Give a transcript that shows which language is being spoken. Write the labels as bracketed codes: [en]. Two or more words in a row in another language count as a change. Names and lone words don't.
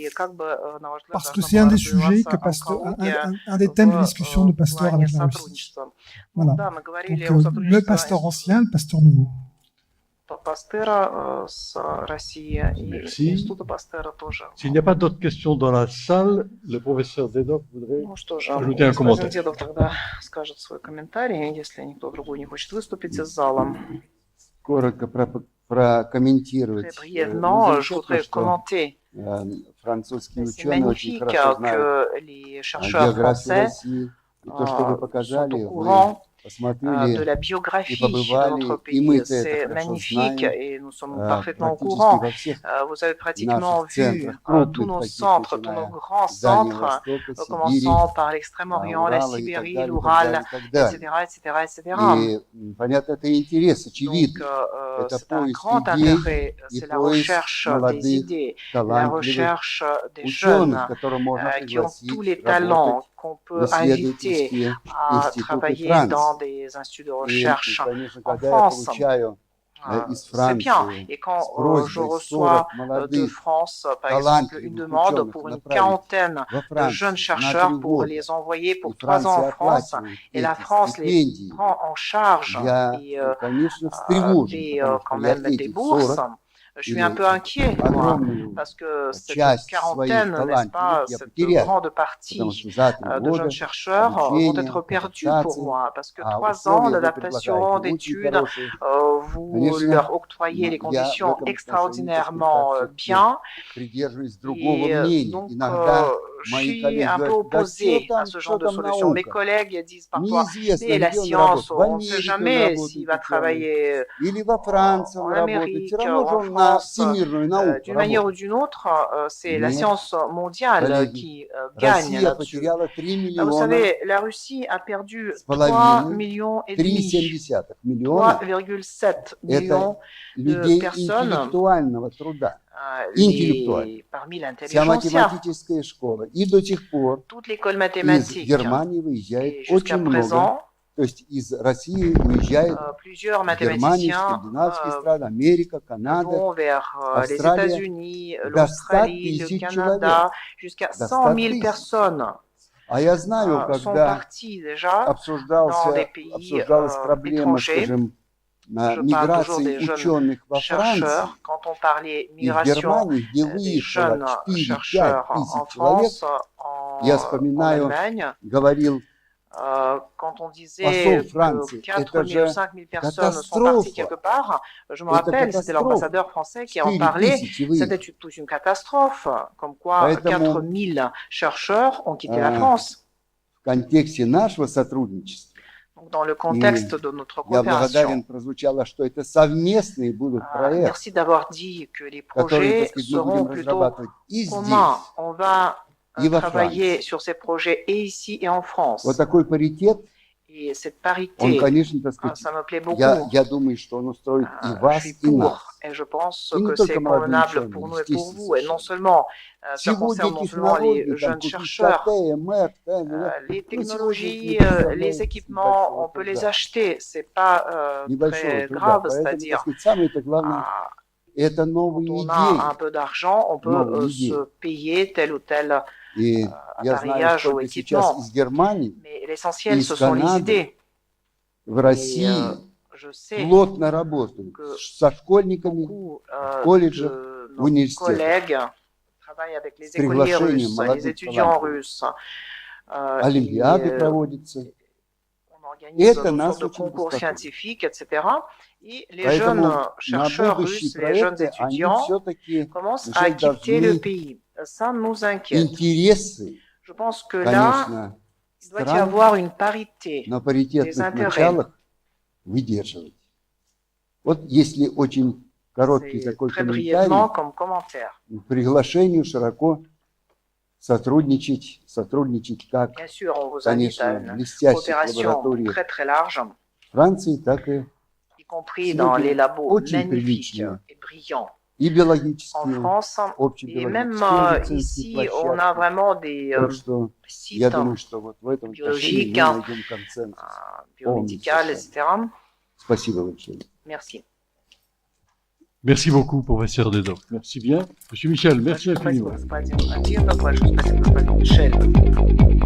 [fr] parce que c'est un des sujets que Pasteur, un des thèmes de discussion de Pasteur avec la Russie. Voilà. Donc, le Pasteur ancien, le Pasteur nouveau. Merci. S'il n'y a pas d'autres questions dans la salle, le professeur Dedok voudrait ajouter un commentaire. [ru] Коротко прокомментировать. [fr] Brièvement, je voudrais commenter. [ru] Французские [fr] C'est [ru] ученые очень [fr] magnifique [ru] хорошо знают [fr] que les chercheurs [ru] географию [fr] français [ru] России. И то, что вы [fr] sont [ru] показали, [fr] au [ru] вы [fr] courant de [ru] посмотрели [fr] la biographie de [ru] побывали, [fr] notre [ru] и мы [fr] pays. [ru] это [fr] C'est [ru] хорошо [fr] magnifique [ru] знаем, [fr] et nous sommes parfaitement au [ru] практически [fr] courant. [ru] во всех [fr] Vous avez pratiquement [ru] наших [fr] vu [ru] центрах, [fr] tous [ru] крупных [fr] nos [ru] таких, [fr] centres, tous nos [ru] начиная [fr] grands [ru] с Дальнего [fr] centres, [ru] Востока, Сибири, [fr] commençant par l'Extrême-Orient, la [ru] Урала и так [fr] Sibérie, [ru] далее, и [fr] l'Oural, [ru] так далее, и так далее. [fr] etc., etc. [ru] И, понятно, это интерес, [fr] Donc, [ru] очевидно. Это [fr] c'est un [ru] поиск [fr] grand [ru] идей [fr] intérêt, [ru] и [fr] c'est la [ru] поиск [fr] recherche des [ru] молодых, [fr] idées, la [ru] талантливых [fr] recherche des jeunes [ru] ученых, которых можно [fr] qui ont [ru] пригласить [fr] tous les [ru] работать [fr] talents qu'on [ru] в [fr] peut inviter [ru] исследовательские [fr] à [ru] институты [fr] travailler [ru] Франции. [fr] dans des instituts de [ru] И, [fr] recherche [ru] конечно, [fr] en [ru] когда я [fr] France. [ru] получаю из [fr] C'est bien. [ru] Франции [fr] Et quand [ru] с просьбой [fr] je reçois [ru] 40 [fr] de [ru] молодых [fr] France, par exemple, une [ru] талантливых [fr] demande [ru] ученых [fr] pour une [ru] направить [fr] quarantaine [ru] во [fr] de jeunes [ru] Францию на 3 [fr] chercheurs pour [ru] года, [fr] les envoyer pour [ru] и [fr] 3 ans [ru] Франция [fr] en France, [ru] оплачивает [fr] et la [ru] эти [fr] France les [ru] стипендии, [fr] prend en charge [ru] я, [fr] et [ru] конечно, встревожен, [fr] paie [ru] потому [fr] quand [ru] что я [fr] même des [ru] эти [fr] bourses. [ru] 40 [fr] Je suis un peu inquiet, moi, [ru] огромную [fr] parce que cette [ru] часть [fr] quarantaine, [ru] своих [fr] n'est-ce pas, [ru] талантливых я [fr] cette [ru] потеряю, [fr] grande [ru] потому [fr] partie [ru] что за 3 [fr] de [ru] года [fr] jeunes chercheurs vont [ru] обучения, [fr] être perdus pour [ru] адаптации, [fr] moi, parce que [ru] а [fr] 3 ans [ru] условия вы [fr] d'adaptation, [ru] предлагаете очень [fr] d'études, [ru] хорошие. [fr] vous [ru] Конечно, [fr] leur octroyez les [ru] я в [fr] conditions [ru] этом отношении, так [fr] extraordinairement [ru] сказать, [fr] bien, [ru] придерживаюсь другого [fr] et [ru] мнения. [fr] donc [ru] Иногда [fr] je [ru] мои [fr] suis [ru] коллеги [fr] un peu [ru] говорят, да что [fr] opposé à [ru] там, [fr] ce [ru] что [fr] genre de [ru] там [fr] solution. Mes [ru] наука? [fr] collègues disent parfois, [ru] Неизвестно, [fr] mais la [ru] где он [fr] science, [ru] работает. В [fr] on ne sait [ru] Америке он [fr] jamais s'il [ru] работает, [fr] va [ru] ученый. [fr] travailler [ru] Или во Франции [fr] en [ru] он работает. Все [fr] Amérique [ru] равно [fr] ou [ru] же [fr] en [ru] он на [fr] France. [ru] всемирную науку [fr] D'une manière ou [ru] работает. [fr] d'une autre, c'est la [ru] Нет, [fr] science mondiale [ru] коллеги, [fr] qui gagne [ru] Россия [fr] là-dessus. [ru] потеряла 3 [fr] Vous [ru] миллиона [fr] savez, la Russie a perdu [ru] с [fr] 3 [ru] половиной, [fr] millions et demi, [ru] 3,7 миллиона. [fr] 3,7 [ru] Это [fr] millions de [ru] людей [fr] personnes [ru] интеллектуального труда, интеллектуального. [fr] parmi [ru] Вся [fr] l'intelligentsia. [ru] математическая школа. И до сих пор [fr] Toute l'école [ru] из [fr] mathématique [ru] Германии [fr] et [ru] выезжает [fr] jusqu'à [ru] очень много. [fr] présent, [ru] То есть из России уезжает [fr] plusieurs [ru] Германия, [fr] mathématiciens [ru] скандинавские страны, Америка, Канада, [fr] vont vers les [ru] Австралия. [fr] États-Unis, [ru] До 100 [fr] l'Australie, le [ru] тысяч [fr] Canada, [ru] человек. [fr] jusqu'à [ru] До 100 [fr] 100 000 [ru] тысяч. [fr] personnes [ru] А я знаю, [fr] sont [ru] когда [fr] parties déjà dans des [ru] обсуждалась [fr] pays [ru] проблема, [fr] étrangers. [ru] скажем, [fr] Je parle toujours [ru] миграции [fr] des jeunes [ru] ученых во Франции, [fr] chercheurs. Quand on parlait [ru] и в [fr] migration [ru] Германии, где [fr] des [ru] выехало [fr] jeunes [ru] 4-5 [fr] chercheurs en [ru] тысяч человек, [fr] France, [ru] я [fr] en [ru] вспоминаю, [fr] Allemagne, [ru] говорил [fr] quand on disait [ru] посол [fr] que [ru] Франции, [fr] 4 [ru] это [fr] 000 ou [ru] же [fr] 5 000 personnes sont parties quelque [ru] катастрофа, [fr] part, je me [ru] это [fr] rappelle, c'était [ru] катастрофа, [fr] l'ambassadeur français qui en [ru] 4 [fr] parlait, [ru] тысячи [fr] c'était [ru] выехало. [fr] toute une catastrophe, comme quoi [ru] Поэтому [fr] 4 000 chercheurs ont quitté la France. [ru] в контексте нашего сотрудничества, [fr] Donc, dans le contexte de notre [ru] я [fr] coopération. [ru] благодарен, прозвучало, что это совместные будут проекты, [fr] Merci d'avoir dit que les [ru] которые, [fr] projets [ru] так сказать, мы [fr] seront [ru] будем [fr] plutôt [ru] разрабатывать и здесь, [fr] communs. On va [ru] и во [fr] travailler [ru] Франции. [fr] sur ces projets et ici et en France. [ru] Вот такой паритет, [fr] Et cette [ru] он, [fr] parité, [ru] конечно, так сказать, [fr] ça me plaît beaucoup. [ru] я думаю, что он устроит и [fr] Je [ru] вас, [fr] suis [ru] и нас. [fr] pour, et je pense [ru] И не [fr] que [ru] только [fr] c'est [ru] молодые [fr] convenable [ru] ученые, [fr] pour nous et pour [ru] естественно, [fr] vous. Et non [ru] совершенно. [fr] seulement, ça concerne [ru] Сегодня [fr] non seulement les [ru] технологии, там [fr] jeunes [ru] купить [fr] chercheurs, [ru] КТ, МР, [fr] les [ru] ну, сегодня [fr] technologies, [ru] не представляете [fr] les équipements, on peut les acheter, c'est pas [ru] небольшого [fr] très [ru] труда. [fr] grave, [ru] Поэтому, так [fr] c'est-à-dire, [ru] сказать, самое-то главное, это новые [fr] quand on a un [ru] идеи. [fr] peu d'argent, on peut [ru] Новые [fr] se [ru] идеи. [fr] payer tel ou tel [ru] И я знаю, [fr] appareillage ou [ru] сколько сейчас [fr] équipement. [ru] из Германии, [fr] Mais l'essentiel, [ru] из [fr] ce sont les [ru] Канады, [fr] idées. [ru] в [fr] Et [ru] России [fr] je sais [ru] плотно работают [fr] que [ru] со школьниками, [fr] beaucoup [ru] колледжах, [fr] de [ru] в [fr] nos [ru] университетах. [fr] collègues travaillent avec les [ru] С [fr] écoliers [ru] приглашением [fr] russes, les [ru] молодых [fr] étudiants [ru] талантливых. [fr] russes. [ru] Олимпиады проводятся. [fr] On organise [ru] Это [fr] une [ru] нас [fr] sorte de [ru] очень [fr] concours [ru] беспокоит. [fr] scientifiques, etc. Et les [ru] Поэтому [fr] jeunes [ru] на [fr] chercheurs [ru] будущие [fr] russes, les jeunes [ru] проекты они [fr] étudiants [ru] все-таки [fr] commencent à [ru] уже [fr] quitter le [ru] должны [fr] pays. Ça nous inquiète. [ru] интересы, [fr] Je pense que là, [ru] конечно, [fr] il doit y [ru] стран [fr] avoir une parité [ru] на [fr] des [ru] паритетных [fr] intérêts. [ru] началах выдерживать. Вот если очень короткий [fr] C'est [ru] такой [fr] très brièvement [ru] комментарий, [fr] comme commentaire. [ru] к приглашению широко сотрудничать как, [fr] Bien sûr, on vous invite à [ru] конечно, [fr] une [ru] блестящих [fr] coopération [ru] лабораториях [fr] très très large, [ru] Франции, так и [fr] y compris dans [ru] Сегодня [fr] les labos [ru] очень [fr] magnifiques [ru] приличные [fr] et brillants [ru] и [fr] en [ru] биологические, [fr] France. Et même [ru] общебиологические медицинские [fr] ici, on a [ru] площадки. [fr] vraiment des [ru] Так что я [fr] sites [ru] думаю, что вот в этом отношении биологических, мы найдем консенсус. [fr] biomédicales, etc. [ru] Спасибо большое. [fr] Merci. Merci beaucoup, professeur Dedok. Merci bien. Monsieur Michel, merci infiniment. [ru] Спасибо, господин Дедов, большое спасибо, господин Мишель.